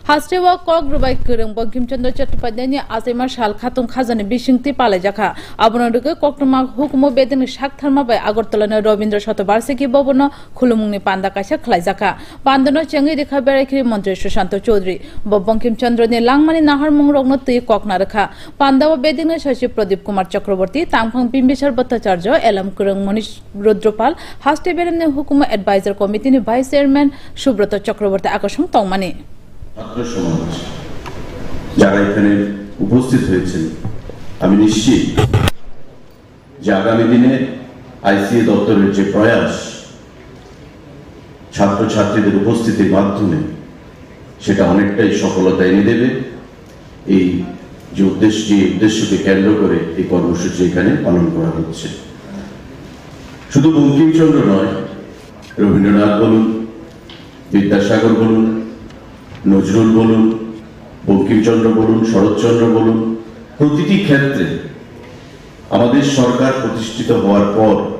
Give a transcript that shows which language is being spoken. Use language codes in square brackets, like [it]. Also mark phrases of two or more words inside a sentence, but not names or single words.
[trp] हास्टेवा कक रुबाई गोरों बंकिमचंद्र चट्टोपाध्यायनि आसाइमा साल खातुं खाजानि बिसिंथि पालायजाखा आबनदुगे कक्टमा हुकुमो बेदिनि साकथारमा बाय आगरतलानि रवीन्द्र शतबार्षिकी भवन खुलुमुंनि पान्दा काइसा खलायजाखा पान्दनो चेंगि रेखा बेरायखिरि मंत्री सुशांत चौधरी बंकिमचंद्रनि लांमानि नाहारमुं रगनो तै ककना रेखा पान्दाव बेदिनि सचिव प्रदीप कुमार चक्रवर्ती तांफां बिम्बिसार भट्टाचार्य एलम कुरं मनीष रुद्रपाल हास्टे बेरेमनि हुकुमो एडवाइजर कमिटिनि [en] vice chairman [trp] सुब्रत चक्रवर्ती आकर्षण तंगमानि [bn] সমাজ যারা এখানে উপস্থিত হয়েছেন আমি নিশ্চিত যে আগামী দিনে আইসিএ দপ্তরের যে প্রয়াস ছাত্রছাত্রীদের উপস্থিতির মাধ্যমে সেটা অনেকটাই সফলতা এনে দেবে এই যে উদ্দেশ্যকে কেন্দ্র করে এই কর্মসূচি এখানে পালন করা হচ্ছে শুধু বঙ্কিমচন্দ্র নয় রবীন্দ্রনাথ বলুন বিদ্যাসাগর বলুন নজরুল বলুন বঙ্কিমচন্দ্র বলুন শরৎচন্দ্র বলুন প্রতিটি ক্ষেত্রে আমাদের সরকার প্রতিষ্ঠিত হওয়ার পর